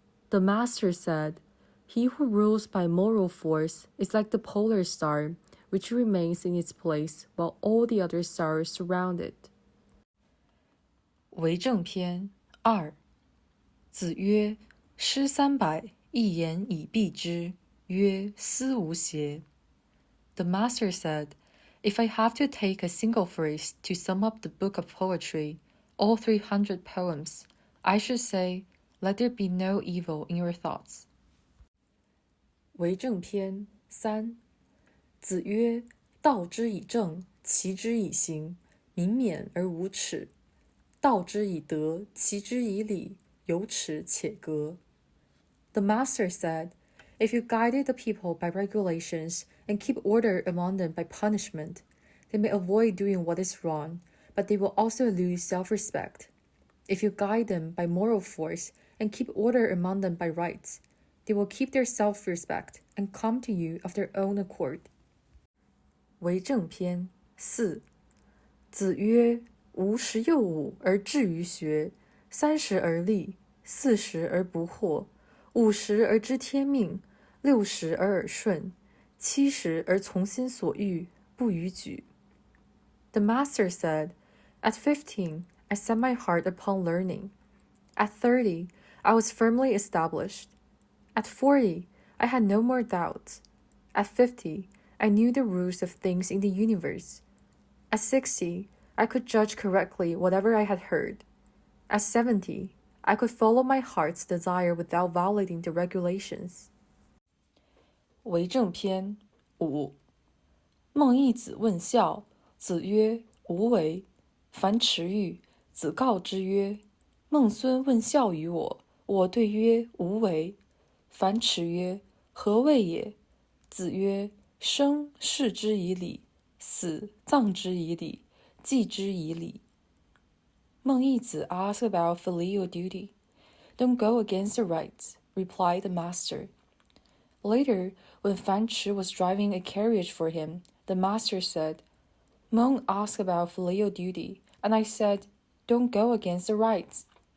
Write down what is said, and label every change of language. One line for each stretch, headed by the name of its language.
English: The master said, He who rules by moral force is like the polar star, which remains in its place while all the other stars surround it.
Chinese: 为政篇二。子曰：诗300，一言以蔽之，曰：斯无邪。
English: The master said, If I have to take a single phrase to sum up the book of poetry, all 300 poems, I should say, Let there be no evil in your thoughts.
Chinese: 为政篇三。子曰：道之以政，齐之以刑，民免而无耻；道之以德，齐之以礼，有耻且格。
English: The master said, If you guided the people by regulations and keep order among them by punishment, they may avoid doing what is wrong, but they will also lose self-respect. If you guide them by moral force and keep order among them by rights, they will keep their self-respect and come to you of their own accord.
Chinese: 为政篇四。子曰：吾十有五而志于学，30而立，40而不惑，50而知天命，60而耳顺，70而从心所欲，不逾矩。
English: The master said, At 15, I set my heart upon learning. At 30, I was firmly established. At 40, I had no more doubts. At 50, I knew the rules of things in the universe. At 60, I could judge correctly whatever I had heard. At 70, I could follow my heart's desire without violating the regulations.
Chinese: 为政篇五。孟懿子问孝，子曰：无为。樊迟欲，子告之曰：孟孙问孝于我，我对曰：无为。樊迟曰：何谓也？子曰：生事之以礼，死葬之以礼，祭之以礼。
English: 孟懿子 asked about filial duty. Don't go against the rights, replied the master. Later, when Fan Chi was driving a carriage for him, the master said, Meng asked about filial duty, and I said, Don't go against the rights.